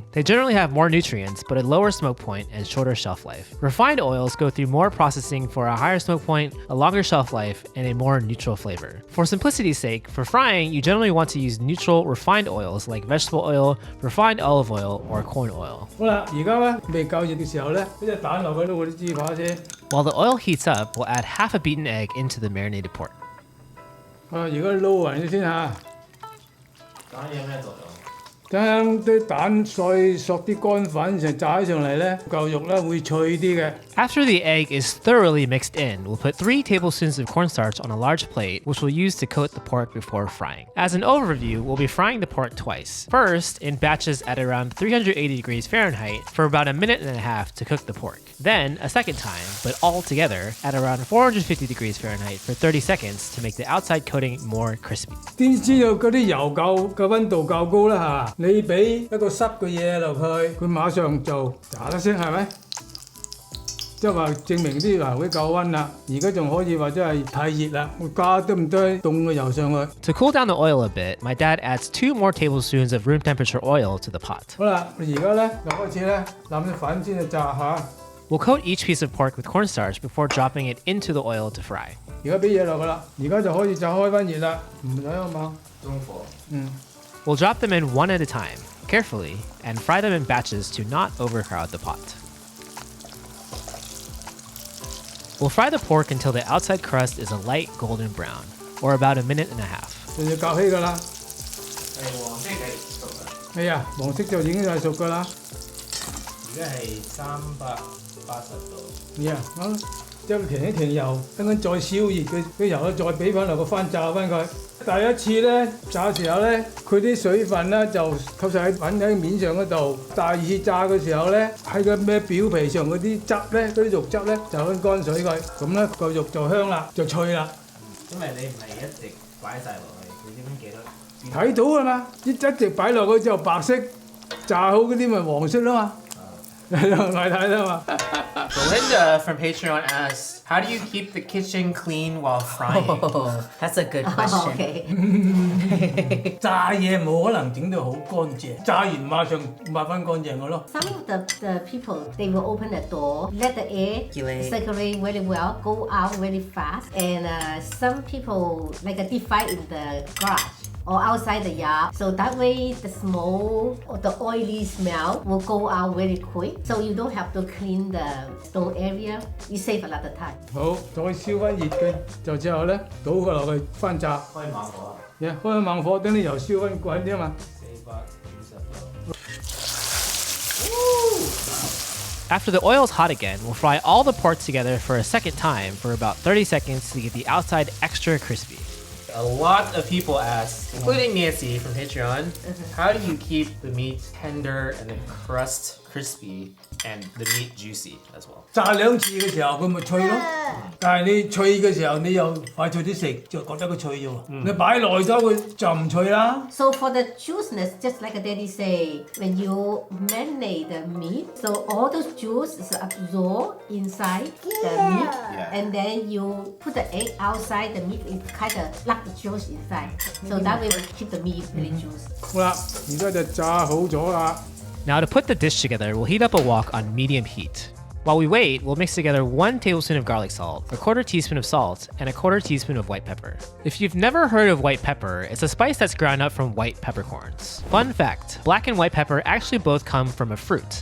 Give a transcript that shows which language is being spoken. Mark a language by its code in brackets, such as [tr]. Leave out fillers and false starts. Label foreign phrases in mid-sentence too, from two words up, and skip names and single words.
[en] They generally have more nutrients, but a lower smoke point and shorter shelf life. Refined oils go through more processing for a higher smoke point, a longer shelf life, and a more neutral flavor. For simplicity's sake, for frying, you generally want to use neutral refined oils like vegetable oil, refined olive oil, or corn oil. [yue] 好啦，而家咧未夠熱嘅時候咧，俾隻蛋落去撈嗰啲豬扒先。 [en] While the oil heats up, we'll add half a beaten egg into the marinated pork. [yue] 而家撈勻咗先嚇。蛋有咩作用？等啲蛋碎索啲乾粉，成炸起上嚟咧，嚿肉咧會脆啲嘅。 [en] After the egg is thoroughly mixed in, we'll put 3 tablespoons of cornstarch on a large plate, which we'll use to coat the pork before frying. As an overview, we'll be frying the pork twice. First, in batches at around 380 degrees Fahrenheit for about 1.5 minutes to cook the pork. Then, a second time, but all together, at around 450 degrees Fahrenheit for 30 seconds to make the outside coating more crispy. [yue] 點知道嗰啲油夠嘅溫度夠高啦嚇？你俾一個濕嘅嘢落去，佢馬上就炸得先係咪？即係話證明啲油會夠溫啦。而家仲可以話真係太熱啦，會加多唔多凍嘅油上去。 [en] To cool down the oil a bit, my dad adds 2 more tablespoons of room temperature oil to the pot. [yue] 好啦，而家咧就開始咧攬啲粉先去炸下。 [en] We'll coat each piece of pork with cornstarch before dropping it into the oil to fry. [yue] 而家俾嘢落去啦，而家就可以炸開翻熱啦，唔使咁猛。中火。 [en] We'll drop them in one at a time, carefully, and fry them in batches to not overcrowd the pot. We'll fry the pork until the outside crust is a light golden brown, or about 1.5 minutes. [yue] 就要較起㗎啦。係黃色係熟㗎。係啊，黃色就已經係熟㗎啦。而家係380度。係啊，好，即係停一停油，等陣再燒熱佢油咧，再俾翻落個翻炸翻佢。第一次咧炸嘅時候咧，佢啲水分咧就吸晒喺粉喺面上嗰度。第二次炸嘅時候咧，喺個咩表皮上嗰啲汁咧，嗰啲肉汁咧就揾乾水佢，咁咧個肉就香啦，就脆啦。因為你唔係一直擺晒落去，你點樣記得？睇到㗎嘛，一直擺落去之後白色，炸好嗰啲咪黃色啦嘛。我睇啦嘛。 [en] Belinda from Patreon asks, how do you keep the kitchen clean while frying? Oh, that's a good question. Okay. [yue] 炸嘢冇可能整到好乾淨，炸完馬上抹翻乾淨嘅咯。 [en] Some of the people, they will open the door, let the air circulate very well, go out very fast. And some people like a deep fry in the garage or outside the yard. So that way the smoke or the oily smell will go out very quick. So you don't have to clean the stove area. You save a lot of time. [yue] 好，再燒翻熱嘅，就之後咧倒佢落去翻炸。開猛火啊！開猛火，等啲油燒翻滾啲啊嘛。 450度。 [en] After the oil's hot again, we'll fry all the pork together for a second time for about 30 seconds to get the outside extra crispy. A lot of people ask, including Nancy from Patreon, how do you keep the meat tender and the crust crispy and the meat juicy as well? [yue] 炸2次嘅時候佢咪脆咯，但係你脆嘅時候你又快脆啲食，就覺得佢脆咗喎。你擺耐咗佢就唔脆啦。 [en] So for the juiciness, just like Daddy say, when you marinate the meat, so all those juice is absorbed inside the meat, and then you put the egg outside the meat, it kind of lock the juice inside. So that way we keep the meat really juicy. [yue] 好啦，而家就炸好咗啦。 [en] Now to put the dish together, we'll heat up a wok on medium heat. While we wait, we'll mix together 1 tablespoon of garlic salt, a 1/4 teaspoon of salt, and a 1/4 teaspoon of white pepper. If you've never heard of white pepper, it's a spice that's ground up from white peppercorns. Fun fact, black and white pepper actually both come from a fruit.